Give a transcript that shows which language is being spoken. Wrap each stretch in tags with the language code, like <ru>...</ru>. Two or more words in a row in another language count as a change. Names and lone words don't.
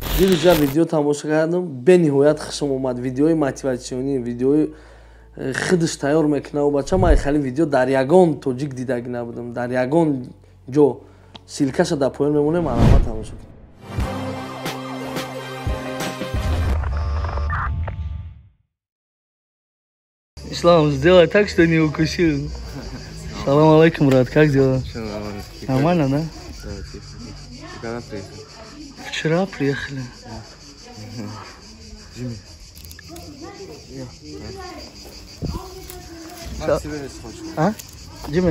<tg>дирижа видео тамошо кардам, бениҳоят хушам омад. Видеои мотиватсионӣ, видеои худаш тайёр мекунад бача. Ман хали видео дар ягон тоҷик дидаги набудам. Дар ягон ҷо силкаша дар поён мемонем, марҳама тамошо кунед. Ислам,</tg> <ru>сделай так, что не укусил. Салам алейкум, брат, как дела? Нормально, да? Когда приехали? Вчера приехали. Джимми. А? Джимми?</ru>